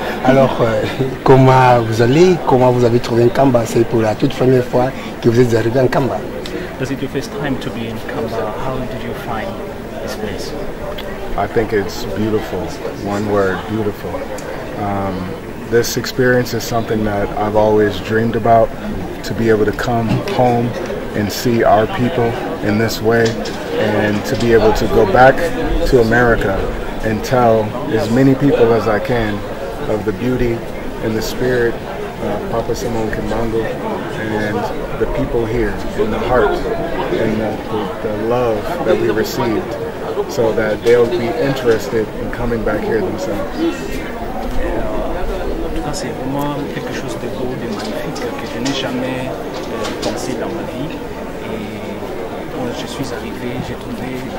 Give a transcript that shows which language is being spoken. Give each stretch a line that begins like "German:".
French: Alors, comment vous allez? Comment vous avez trouvé Nkamba? C'est pour la toute première fois que vous êtes arrivé en Kamba.
English: Was it your first time to be in Kamba? How did you find this place? I think it's beautiful. One word, beautiful. This experience is something that I've always dreamed about, to be able to come home and see our people in this way, and to be able to go back to America and tell as many people as I can of the beauty and the spirit of Papa Simon Kimbangu and the people here, and the heart and the love that we received, so that they'll be interested in coming back here themselves.
French: C'est vraiment quelque chose de beau, de magnifique que je n'ai jamais pensé dans ma vie. Et quand je suis arrivé, j'ai trouvé